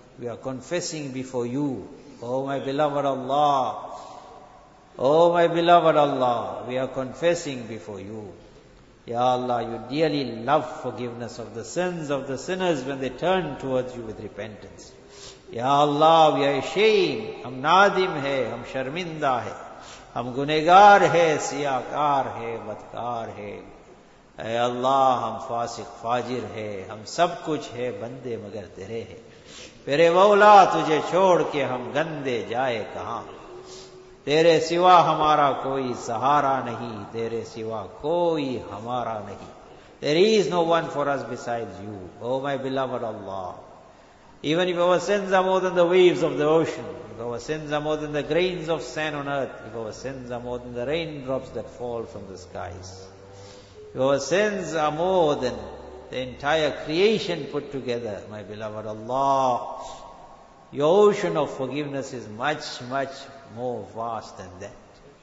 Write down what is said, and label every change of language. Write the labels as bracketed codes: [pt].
[en] We are confessing before you. Oh, my beloved Allah. Oh, my beloved Allah, we are confessing before you. Ya Allah, you dearly love forgiveness of the sins of the sinners when they turn towards you with repentance. [ur] Ya Allah, [en] we are ashamed. [ur] Hum nadim hai, hum sharminda hai. ہم گنہگار ہیں، سیاہ کار ہیں، بدکار ہیں. اے اللہ، ہم فاسق فاجر ہیں، ہم سب کچھ ہے بندے مگر تیرے ہیں. تیرے مولا، تجھے چھوڑ کے ہم گندے جائے کہاں. تیرے سوا ہمارا کوئی سہارا نہیں، تیرے سوا کوئی ہمارا نہیں. [en] There is no one for us besides you. Oh my beloved Allah. Even if our sins are more than the waves of the ocean, if our sins are more than the grains of sand on earth, if our sins are more than the raindrops that fall from the skies, if our sins are more than the entire creation put together, my beloved Allah, your ocean of forgiveness is much, much more vast than that.